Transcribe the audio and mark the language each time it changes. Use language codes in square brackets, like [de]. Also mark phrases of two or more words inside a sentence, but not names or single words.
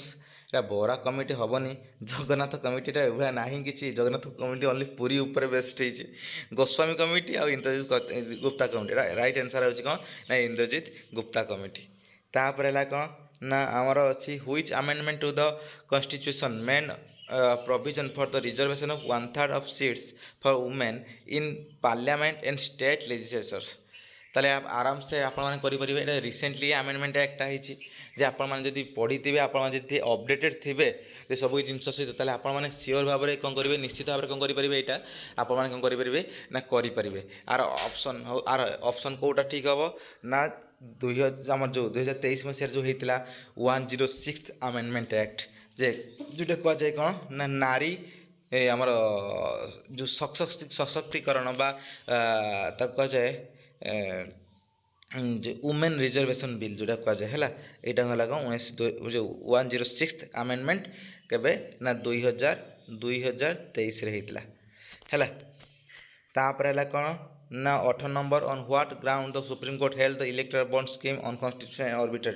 [or] এটা ବରା କମିଟି ହେବନି। ଜଗନ୍ନାଥ କମିଟିଟା ଏଭଳିଆ ନାହିଁ କିଛି। ଜଗନ୍ନାଥ କମିଟି ଓନ୍ଲି ପୁରୀ ଉପରେ ବେଷ୍ଟ ହେଇଛି। ଗୋସ୍ୱାମୀ କମିଟି ଆଉ ଇନ୍ଦ୍ରଜିତ ଗୁପ୍ତା କମିଟି [en] right answer [or] ହେଉଛି କ'ଣ ନା ଇନ୍ଦ୍ରଜିତ ଗୁପ୍ତା କମିଟି। ତାପରେ ହେଲା କ'ଣ ନା ଆମର ଅଛି [en] which amendment to the constitution main provision for the reservation of 1/3 of seats for women in parliament and state legislatures। [or] ତାହେଲେ ଆରାମସେ ଆପଣମାନେ କରିପାରିବେ। ଏଇଟା [en] recently amendment act [or] ହେଇଛି ଯେ ଆପଣମାନେ ଯଦି ପଢ଼ିଥିବେ ଆପଣମାନେ ଯଦି ଅପଡ଼େଟେଡ଼ ଥିବେ ଯେ ସବୁ ଜିନିଷ ସହିତ ତାହେଲେ ଆପଣମାନେ ସିଓର ଭାବରେ କ'ଣ କରିବେ ନିଶ୍ଚିତ ଭାବରେ କ'ଣ କରିପାରିବେ ଏଇଟା ଆପଣମାନେ କ'ଣ କରିପାରିବେ ନା କରିପାରିବେ। ଆର ଅପସନ୍ କେଉଁଟା ଠିକ୍ ହେବ ନା ଆମର ଯେଉଁ 2023 ମସିହାରେ ଯେଉଁ ହେଇଥିଲା [en] 106th amendment act [or] ଯେ ଯେଉଁଟା କୁହାଯାଏ କ'ଣ ନା ନାରୀ ଆମର ଯେଉଁ ସଶକ୍ତିକରଣ ବା ତାକୁ କୁହାଯାଏ যে [en] women reservation bill [or] যেটা কুହାଯାଏ ହେଲା ଏଇଟା ହେଲା କ'ଣ [en] 106th amendment [or] କେବେ ନା 2023ରେ ହେଇଥିଲା ହେଲା। ତାପରେ ହେଲା କ'ଣ ନା 18 ନମ୍ବର [en] on what ground the Supreme Court held the electoral bond scheme unconstitutional arbitrary.